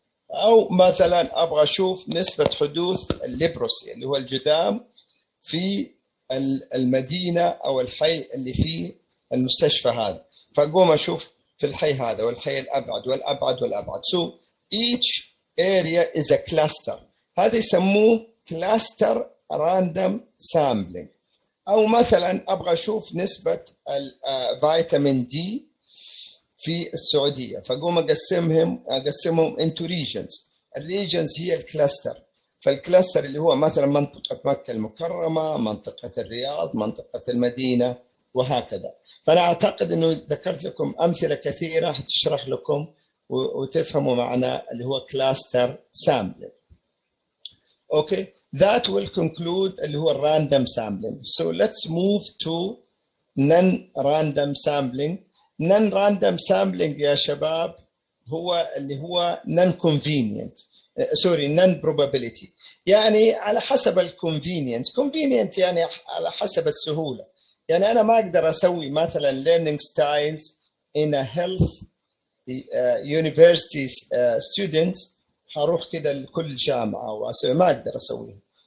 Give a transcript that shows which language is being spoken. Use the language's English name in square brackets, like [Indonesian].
[Arabic] أو مثلا أبغى أشوف نسبة حدوث الليبروسي اللي هو الجذام في المدينة أو الحي اللي فيه المستشفى هذا، فأقوم أشوف في الحي هذا والحي الأبعد والأبعد والأبعد. [English] So each area is a cluster. [Arabic] هذا يسموه [English] cluster random sampling. [Arabic] أو مثلا أبغى أشوف نسبة الفيتامين دي في السعودية، فأقوم أقسمهم [English] into regions. [Arabic] الريجنز هي الكلاستر، فالكلاستر اللي هو مثلا منطقة مكة المكرمة، منطقة الرياض، منطقة المدينة، وهكذا. فأنا أعتقد أنه ذكرت لكم أمثلة كثيرة هتشرح لكم وتفهموا معنى اللي هو كلاستر سامبلينج. [English] Okay, that will conclude [Arabic] اللي هو [English] random sampling. So let's move to non-random sampling. Non-random sampling [Arabic] يا شباب هو اللي هو non-convenient. [English] sorry, non-probability. [Arabic] يعني على حسب الconvenience. convenient يعني على حسب السهولة. يعني أنا ما أقدر أسوي مثلا [English] learning styles in a health university students [Arabic] هروح كده لكل جامعة وأسوي، ما أقدر أسويه.